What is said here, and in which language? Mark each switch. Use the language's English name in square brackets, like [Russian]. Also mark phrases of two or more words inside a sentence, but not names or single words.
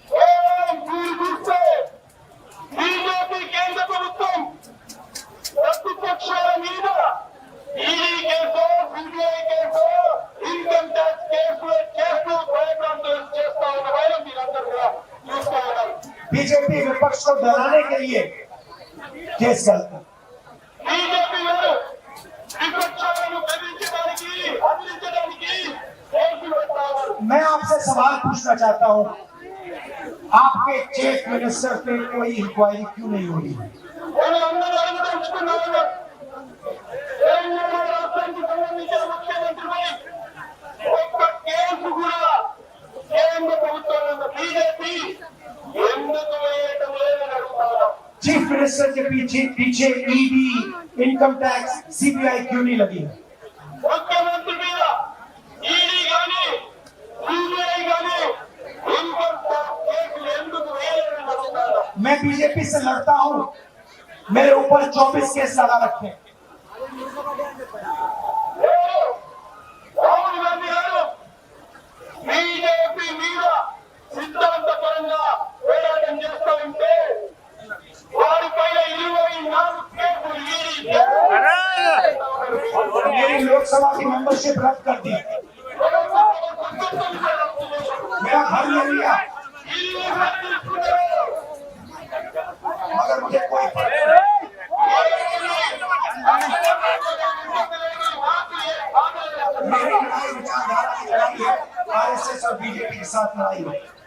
[Telugu] बीजेपी केंद्र ప్రభుత్వం ప్రతిపక్షాల మీద ఈడీ కేసు, సిబిఐ కేసు, [English] income tax [Telugu] కేసులు చేస్తూ భయభ్రాంతులు చేస్తా ఉన్న వైరం మీరందరూ కూడా చూస్తూ ఉన్నారు। [Hindi] बीजेपी विपक्ष को डराने के लिए केस करती है। [Telugu] बीजेपी विपक्षाలను బెదిరించడానికి, అదిలించడానికి కేసులు పెడతారు। [Hindi] मैं आपसे सवाल पूछना चाहता हूं, आपके [English] chief minister [Hindi] पे कोई इंक्वायरी क्यों नहीं हो रही? [English] chief minister [Hindi] के पीछे ईडी, [English] income tax, [Hindi] सीबीआई क्यों नहीं लगी? [Telugu] मुख्यमंत्री మీద ఈడీ గాని सीबीआई గాని [English] income tax [Telugu] కేసులు ఎందుకు వేయలేదని అడుగుతాను. [Hindi] मैं बीजेपी से लड़ता हूं, मेरे ऊपर 24 केस लगा रखे हैं. [Telugu] రాహుల్ గాంధీ గారు బీజేపీ మీద సిద్ధాంతపరంగా పోరాటం చేస్తూ ఉంటే వారిపైన 24 కేసులు ఈడీ [Hindi] मेरी लोकसभा की मेंबरशिप रद्द कर दी, मेरा घर ले लिया, मगर मुझे कोई फर्क नहीं. मेरी लड़ाई विचारधारा की लड़ाई है, आरएसएस और बीजेपी के साथ लड़ाई है.